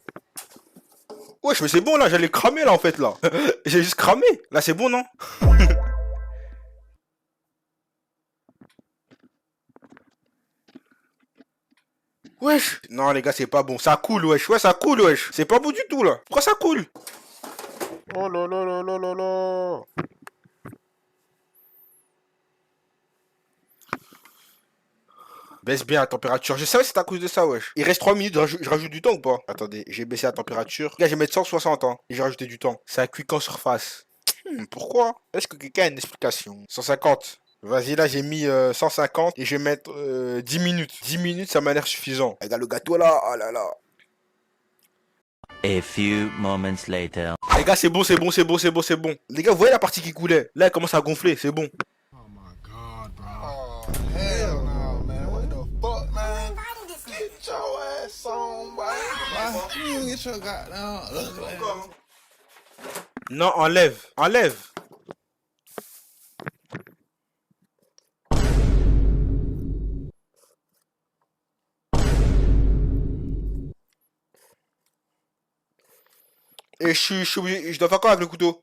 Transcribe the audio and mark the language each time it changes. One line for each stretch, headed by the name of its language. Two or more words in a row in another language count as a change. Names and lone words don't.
French: Wesh, mais c'est bon là, j'allais cramer là en fait là. J'ai juste cramé. Là, c'est bon, non? Wesh. Non, les gars, c'est pas bon. Ça coule, wesh. Ouais, ça coule, wesh. C'est pas bon du tout là. Pourquoi ça coule? Oh là là là là là là. Baisse bien la température. Je savais que c'était à cause de ça, wesh. Il reste 3 minutes, je rajoute du temps ou pas? Attendez, j'ai baissé la température. Les gars, je vais mettre 160 ans. Et j'ai rajouté du temps. Ça cuit qu'en surface. Pourquoi? Est-ce que quelqu'un a une explication? 150. Vas-y, là, j'ai mis 150 et je vais mettre 10 minutes. 10 minutes, ça m'a l'air suffisant. Regarde le gâteau là. Oh là là.
English: A few moments later.
French: Les gars, c'est bon, c'est bon, c'est bon, c'est bon, c'est bon. Les gars, vous voyez la partie qui coulait? Là, elle commence à gonfler, c'est bon.
English: Oh my god, bro. Oh, hell no, man. What the fuck, man? Get your ass on, boy. You get your goddamn ugly.
French: Non, enlève, enlève. Et je suis obligé, je dois faire quoi avec le couteau?